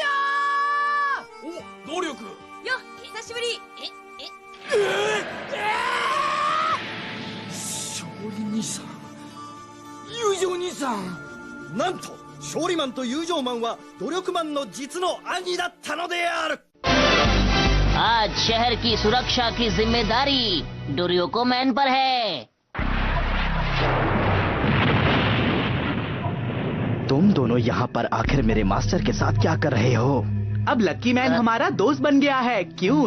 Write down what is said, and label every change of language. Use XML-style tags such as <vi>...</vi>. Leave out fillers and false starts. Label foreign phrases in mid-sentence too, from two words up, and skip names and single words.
<ja>お、努力よ、久しぶり。勝利兄さん、友情兄さん、なんと勝利マンと友情マンは努力マンの実の兄だったのである。</ja> <hi>आज शहर की सुरक्षा की जिम्मेदारी डोरियोको मैन पर है। तुम दोनों यहाँ पर आखिर मेरे मास्टर के साथ क्या कर रहे हो? अब लक्की मैन हमारा दोस्त बन गया है, क्यों?</hi>